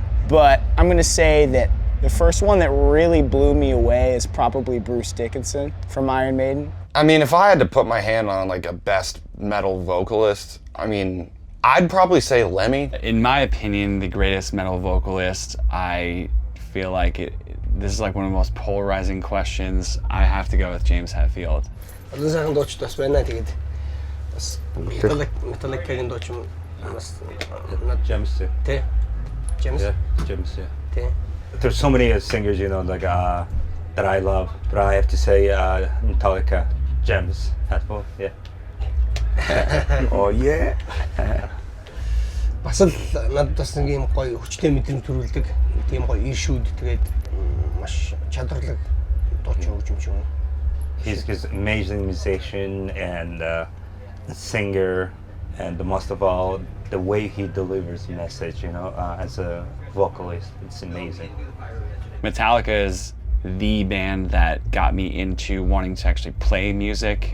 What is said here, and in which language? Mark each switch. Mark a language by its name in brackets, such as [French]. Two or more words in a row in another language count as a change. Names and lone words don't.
[English] But I'm gonna say that the first one that really blew me away is probably Bruce Dickinson from Iron Maiden. I mean, if I had to put my hand on like a best metal vocalist, I mean, I'd probably say Lemmy. In my opinion, the greatest metal vocalist, I feel like this is like one of the most polarizing questions. I have to go with James Hetfield. [Mongolian] Олон сайхан дууч бас байна. Тэгээд бас Metallica-гийн дууч юм бас James. Тэ. [English] James. Yeah, James. Yeah. Тэ. There's so many singers, like that I love, but I have to say Metallica, James Hetfield. Yeah. Oh yeah. [Mongolian] Бас л надад бас нэг юм гоё хүчтэй мэдрэмж төрүүлдэг. Тийм гоё ишүүд тэгээд маш чадварлаг дууч хөгжимч юм. [English] He's an amazing musician and singer, and most of all, the way he delivers message, you know, as a vocalist, it's amazing. Metallica is the band that got me into wanting to actually play music.